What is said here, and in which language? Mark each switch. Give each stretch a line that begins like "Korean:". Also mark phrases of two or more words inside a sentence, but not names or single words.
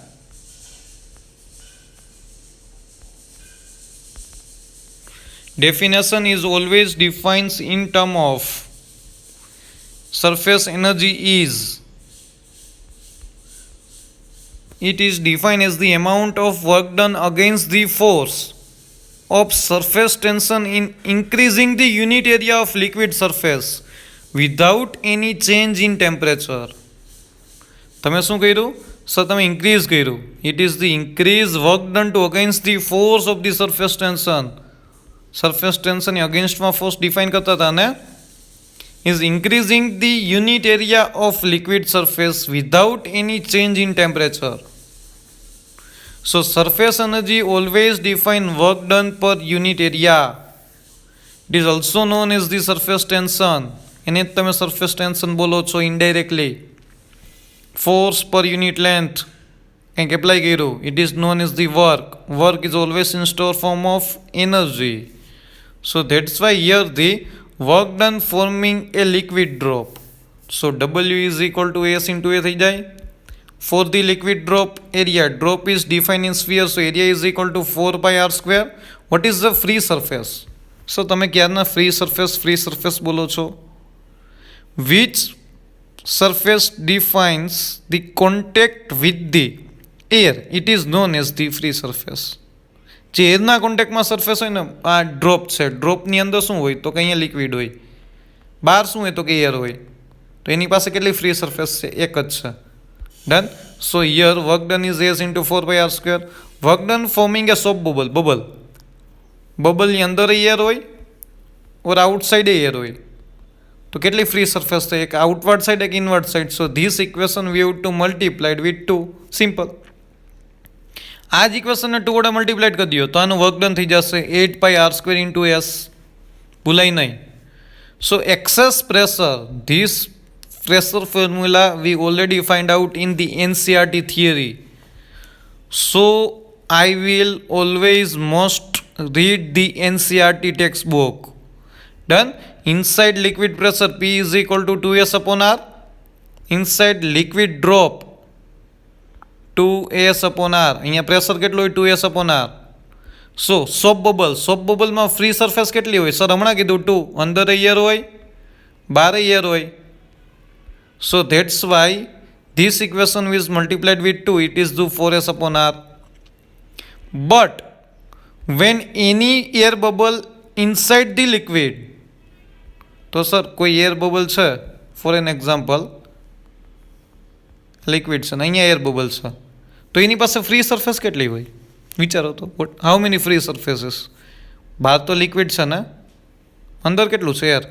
English: Definition is always defined in term of surface energy is. It is defined as the amount of work done against the force of surface tension in increasing the unit area of liquid surface without any change in temperature.
Gujarati: તમે શું કર્યું સર? તમે ઇન્ક્રીઝ કર્યું.
English: It is the increase work done to against the force of the surface tension.
Gujarati: સરફેસ ટેન્શનની અગેન્સ્ટમાં ફોર્સ ડિફાઇન કરતા હતા ને
English: is increasing the unit area of liquid surface without any change in temperature. So surface energy always define work done per unit area. It is also known as the surface tension.
Gujarati: એને જ તમે
English: surface tension
Gujarati: બોલો છો indirectly.
English: Force per unit length
Gujarati: કંઈક એપ્લાય કર્યું.
English: It is known as the work. Work is always in store form of energy. So that's why here the work done forming a liquid drop. So W is equal to S into A
Gujarati: થઈ જાય.
English: For the liquid drop area, drop is defined in sphere, so area is equal to 4 pi r square. What is the free surface?
Gujarati: So તમે ક્યારના
English: free surface
Gujarati: બોલો છો?
English: Which surface defines the contact with the air? It is known as the free surface.
Gujarati: જે એરના કોન્ટેક્ટમાં સરફેસ હોય ને, આ ડ્રોપ છે, ડ્રોપની અંદર શું હોય તો કે અહીંયા લિક્વિડ હોય, બહાર શું હોય તો કે એર હોય, તો એની પાસે કેટલી
English: free surface
Gujarati: છે? એક જ છે. ડન.
English: So here work done is S into 4 pi r square. Work done forming a soap
Gujarati: બબલની અંદર એર હોય ઓર આઉટસાઇડ એર હોય, તો કેટલી ફ્રી સરફેસ છે? એક આઉટવર્ડ સાઇડ, એક ઇનવર્ડ સાઇડ.
English: So this equation we have to multiplied with 2. સિમ્પલ.
Gujarati: આ જ ઇક્વેશનને 2 વડે મલ્ટીપ્લાઇડ કરી દો તો આનું
English: work done
Gujarati: થઈ જશે
English: 8 pi r square into S.
Gujarati: ભૂલાય નહીં.
English: So excess pressure, ધીસ pressure formula we already find out in the NCERT theory. So I will always must read the NCERT textbook. Done. Inside liquid pressure P is equal to 2S upon R. Inside liquid drop 2S upon R.
Gujarati: અહીંયા પ્રેશર કેટલું હોય?
English: 2S upon R.
Gujarati: સો સોપ બબલમાં
English: free surface
Gujarati: કેટલી હોય? સર હમણાં કીધું 2. અંદર એર હોય, બહાર એર હોય.
English: So that's why this equation is multiplied with 2. It is the 4S upon R. But when any air bubble inside the liquid,
Gujarati: તો સર કોઈ
English: air bubble
Gujarati: છે,
English: for an example
Gujarati: લિક્વિડ છે ને અહીંયા
English: air bubble
Gujarati: છે, તો એની પાસે
English: free surface
Gujarati: કેટલી હોય? વિચારો તો.
English: How many free surfaces?
Gujarati: બહાર તો લિક્વિડ છે ને, અંદર કેટલું છે? એર.